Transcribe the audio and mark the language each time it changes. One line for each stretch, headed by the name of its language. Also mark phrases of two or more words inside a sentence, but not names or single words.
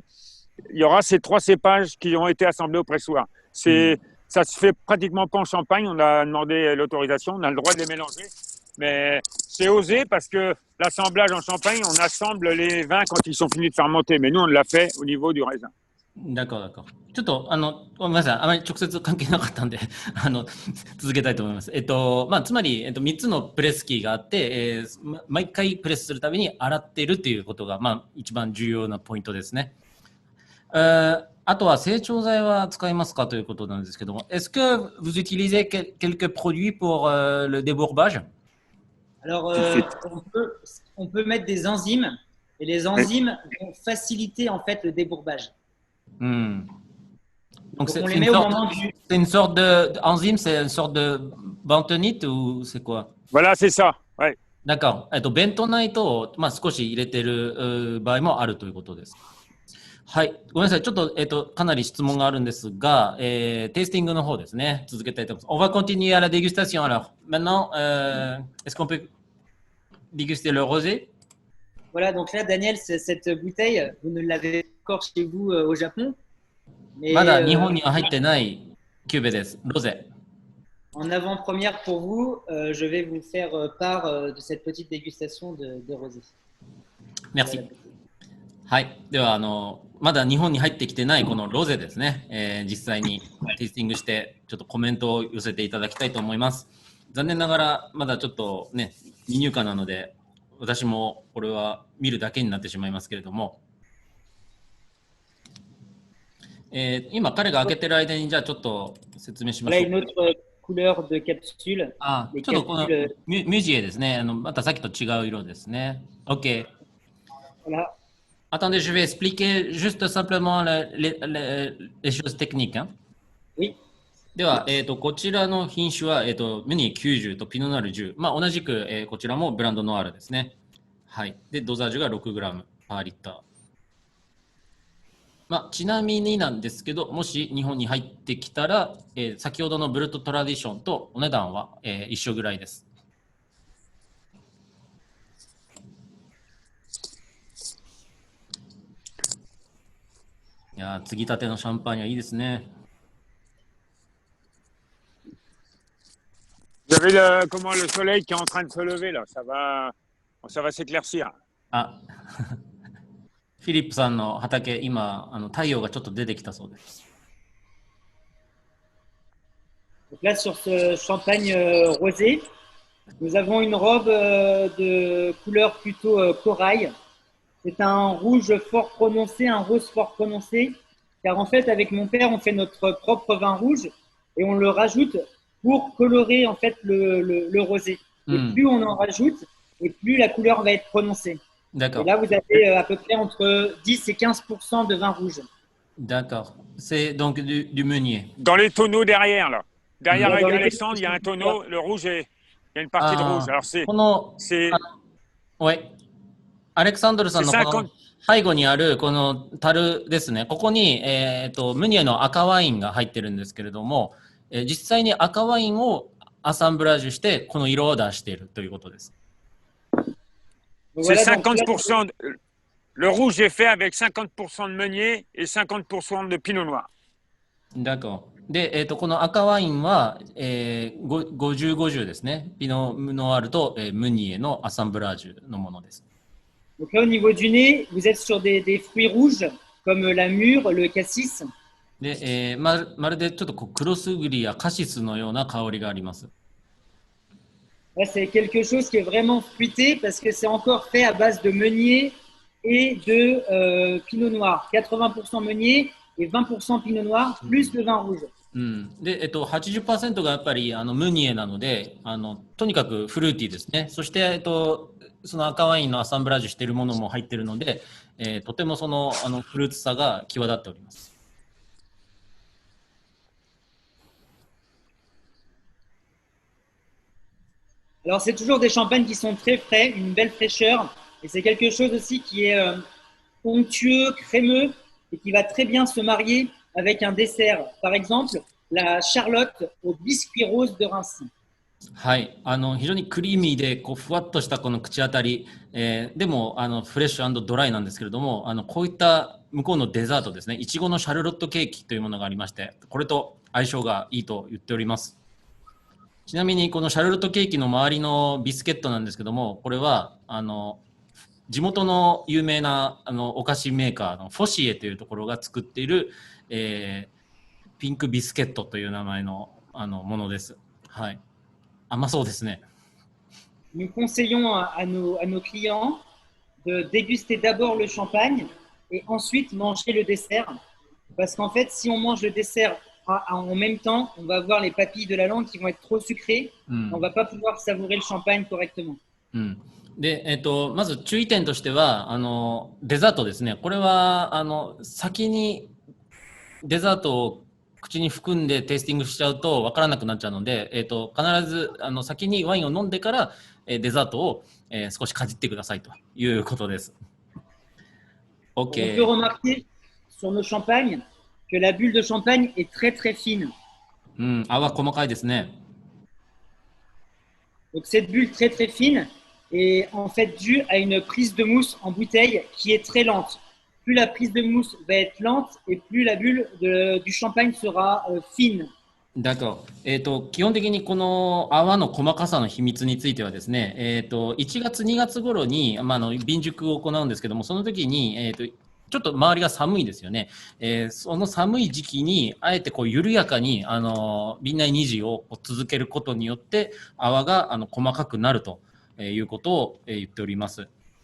French: Il y aura ces 3 cépages qui ont été assemblés au pressoir. Ça se fait pratiquement pas en Champagne. On a demandé l'autorisation. On a le droit de les mélanger. Mais c'est osé parce que l'assemblage en Champagne, on assemble les vins quand ils sont finis de fermenter. Mais nous, on l'a fait au niveau du raisin. D'accord, d'accord。
Japanese: ちょっと、ごめんなさい。あまり直接関係なかったんで、続けたいと思います。つまり、3つのプレス機があって、毎回プレスするたびに洗っているということが、一番重要なポイントですね。あとは成長剤は使いますかということなんですけども、
French: est-ce que vous utilisez quelques produits pour le débourbage? Alors, on peut mettre des enzymes, et les enzymes vont faciliter en fait le débourbage. Donc c'est une sorte d'enzyme, c'est une sorte de bentonite ou c'est quoi? Voilà, c'est ça. Ouais. D'accord.
Japanese: ベントナイトを、少し入れてる場合もあるということです。はい。ごめんなさい。ちょっと、かなり質問があるんですが、テイスティングの方ですね。続けたいと思います。
French: On va continuer à la dégustation alors. Maintenant, est-ce qu'on peut déguster le rosé? Voilà, donc là, Daniel, cette bouteille, vous ne l'avez pas encore chez vous au Japon. Mais,
Japanese: まだ日本には入ってないキューベです。ロゼ。
French: En avant-première pour vous, je vais vous faire part de cette petite dégustation de rosé. Merci.
Japanese: はい。では、まだ日本に入ってきてないこのロゼですね。実際にテイスティングして、ちょっとコメントを寄せていただきたいと思います。残念ながら、まだちょっとね、未入荷なので、私もこれは見るだけになってしまいますけれども、今彼が開けてる間にじゃあちょっと説明しましょう。
French: Voilà une autre couleur de capsule.
Japanese: ちょっとこのミュジエですね。またさっきと違う色ですね。OK。
French: Voilà. Attendez, je vais expliquer juste simplement les choses techniques. Hein? Oui.
Japanese: では、こちらの品種は、ムニ90とピノナール10。同じく、こちらもブランドノアールですね。はい。で、ドザージュが 6g パーリッター。ちなみになんですけど、もし日本に入ってきたら、先ほどのブルットトラディションとお値段は、一緒ぐらいです。いやー、継ぎたてのシャンパーニュはいいですね。
French: Vous avez le soleil qui est en train de se lever là, ça va s'éclaircir.
Japanese: フィリップさんの畑、今太陽がちょっと出てきたそうです。
French: Donc là, sur ce champagne rosé, nous avons une robe de couleur plutôt corail. C'est un rouge fort prononcé, un rose fort prononcé, car en fait, avec mon père, on fait notre propre vin rouge et on le rajoute pour colorer en fait le rosé. Et plus on en rajoute, et plus la couleur va être prononcée. D'accord. Et là, vous avez à peu près entre 10 et 15% de vin rouge. D'accord. C'est donc du meunier. Dans les tonneaux derrière, là. Derrière Alexandre, il y a un tonneau, le rouge, il y a une partie de rouge. Alors c'est... Ouais.
Japanese: アレクサンドルさんのこの背後にあるこの樽ですね。ここに、ムニエの赤ワインが入ってるんですけれども、実際に赤ワインをアサンブラージュしてこの色を出しているということです。
French: C'est 50%. Le rouge est fait avec 50% de meunier et 50% de pinot noir. D'accord.
Japanese: で、この赤ワインは、50-50ですね。ピノノワールと、ムニエのアサンブラージュのものです。
French: Donc là, au niveau du nez, vous êtes sur des fruits rouges comme la mûre, le cassis.
Japanese: で、まるでちょっとクロスグリやカシスのような香りがあります。
French: Là, c'est quelque chose qui est vraiment fruité parce que c'est encore fait à base de meunier et de pinot noir. 80% meunier et 20% Pinot Noir, plus le vin rouge.
Japanese: で、80% がやっぱりムニエなので、とにかくフルーティーですね。そして、その赤ワインのアサンブラージュしているものも入っているので、とてもそのフルーツさが際立っております。
French: Alors, c'est toujours des champagnes qui sont très frais, une belle fraîcheur. Et c'est quelque chose aussi qui est onctueux, crémeux et qui va très bien se marier avec un dessert. Par exemple, la charlotte au biscuit rose de Reims.
Japanese: はい、非常にクリーミーでこうふわっとしたこの口当たり、でもフレッシュ&ドライなんですけれども、こういった向こうのデザートですね、いちごのシャルロットケーキというものがありまして、これと相性がいいと言っております。ちなみにこのシャルロットケーキの周りのビスケットなんですけども、これは地元の有名なお菓子メーカーのフォシエというところが作っている、ピンクビスケットという名前のものです。はい。甘そうですね。
French: Nous conseillons à nos clients de déguster d'abord le champagne et ensuite manger le dessert. Parce qu'en fait, si on mange le dessert en même temps, on va avoir les papilles de la langue qui vont être trop sucrées. On ne va pas pouvoir savourer le champagne correctement.
Japanese: で、まず注意点としては、デザートですね。これは、先にデザートを口に含んでテイスティングしちゃうと分からなくなっちゃうので、必ず先にワインを飲んでから、デザートを、少しかじってくださいということです。
French: On peut remarquer sur nos champagnes que la bulle de champagne est très très fine.
Japanese: 泡細かいですね。
French: Donc cette bulle très très fine est en fait due à une prise de mousse en bouteille qui est très lente. Plus la prise de mousse va être lente et plus la bulle du champagne sera fine. D'accord.
Japanese: 基本的にこの泡の細かさの秘密についてはですね、1月2月頃に、瓶熟を行うんですけども、その時に、ちょっと周りが寒いですよね。その寒い時期にあえてこう緩やかに瓶内二次を続けることによって泡が細かくなるということを言っております。